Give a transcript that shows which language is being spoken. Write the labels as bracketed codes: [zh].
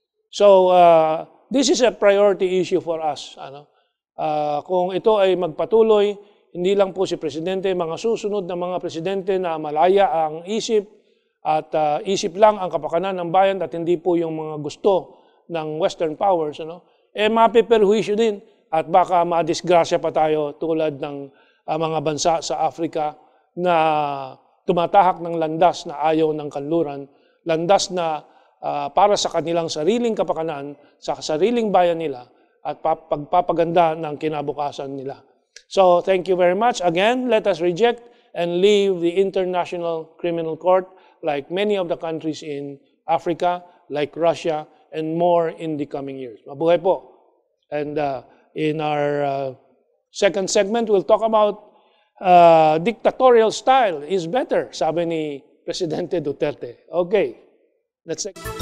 [en] So this is a priority issue for us. [tl] Kung ito ay magpatuloy, hindi lang po si Presidente, mga susunod na mga Presidente na malaya ang isip at isip lang ang kapakanan ng bayan at hindi po yung mga gusto ng Western powers, mapiperwisyo din at baka madisgrasya pa tayo tulad ng mga bansa sa Africa na tumatahak ng landas na ayaw ng kanluran, landas na para sa kanilang sariling kapakanan, sa sariling bayan nila, at pagpapaganda ng kinabukasan nila. [en] So, thank you very much. Again, let us reject and leave the International Criminal Court like many of the countries in Africa, like Russia, and more in the coming years. [tl] Mabuhay po. [en] And in our second segment, we'll talk about dictatorial style is better, [tl] sabi ni Presidente Duterte. [en] Okay, let's take